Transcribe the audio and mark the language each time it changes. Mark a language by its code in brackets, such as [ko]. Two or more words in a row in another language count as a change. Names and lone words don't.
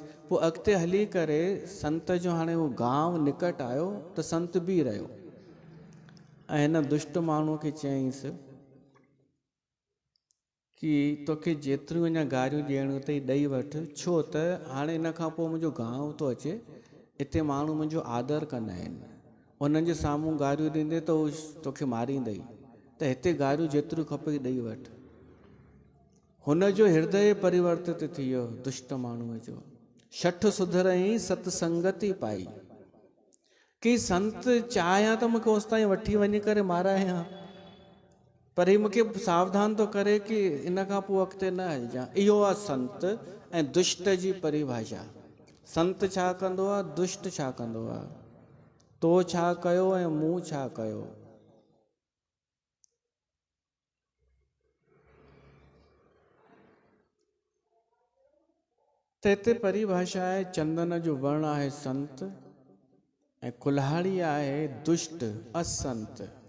[sd] पोइ अॻिते हली करे संत जो हाणे उहो गांव निकट आयो त संत बीह रहियो ऐं हिन दुष्ट माण्हूअ खे चयईंसि कि तोखे जेतिरियूं अञा गारियूं ॾियणियूं अथई ॾेई वठि, छो त हाणे इन खां पोइ मुंहिंजो गांव थो अचे, हिते माण्हू मुंहिंजो आदर कंदा आहिनि, उन्हनि जे साम्हूं गारियूं ॾींदे त उहो तोखे मारींदई, त हिते गारियूं जेतिरियूं खपई ॾेई वठि। हुन जो हृदय परिवर्तित थी वियो दुष्ट माण्हूअ जो। [awa] शठ सुधरई सतसंगति पाई, [sd] कि संत चाहियां त मूंखे होसि ताईं वठी वञी करे मारायां, पर हीउ मूंखे सावधान थो करे कि इन खां पोइ अॻिते न हलिजां। इहो आहे संत ऐं दुष्ट जी परिभाषा। संत छा कंदो आहे, दुष्ट छा कंदो आहे, तो छा कयो ऐं मूं छा कयो। त हिते परिभाषा आहे, चंदन जो वण आहे संत ऐं कुल्हाड़ी आहे दुष्ट असंत।